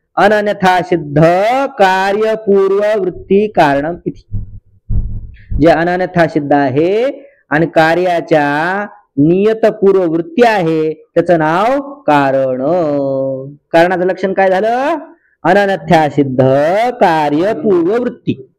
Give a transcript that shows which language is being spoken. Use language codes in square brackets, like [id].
[sa] अनन्यथा सिद्ध कार्य पूर्व वृत्ती कारणम इति। [mr] जे अनन्यथा सिद्ध आहे आणि कार्याच्या नियत पूर्व वृत्ती आहे त्याचं नाव कारण। कारणाचं लक्षण काय झालं? [sa] अनन्यथा सिद्ध कार्य पूर्व वृत्ती।